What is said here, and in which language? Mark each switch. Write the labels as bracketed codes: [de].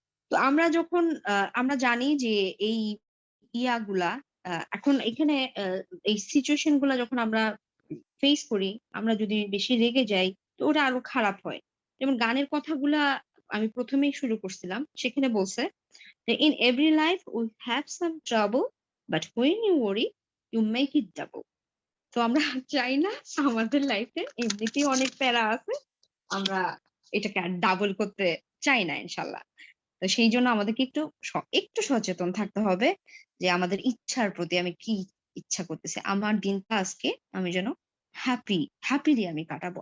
[bn] তো আমরা যখন আমরা জানি যে এই ইয়াগুলা এখন এখানে এই সিচুয়েশন গুলা যখন আমরা ফেস করি, আমরা যদি বেশি রেগে যাই তো ওটা আরো খারাপ হয়। যেমন গানের কথাগুলা আমি ১ম এই শুরু করছিলাম। সেখানে বলছে যে, [en] "In every life we have some trouble, but when you worry, you make it double." [bn] তো আমরা চাই না আমাদের লাইফে এমনিতেই অনেক প্যারা আছে। আমরা এটাকে আর ডাবল করতে চাই না ইনশাআল্লাহ। তো সেইজন্য আমাদেরকে একটু সচেতন থাকতে হবে যে আমাদের ইচ্ছার প্রতি আমি কি ইচ্ছা করতেছি। আমার দিনটা আজকে আমি যেন হ্যাপিলি আমি কাটাবো।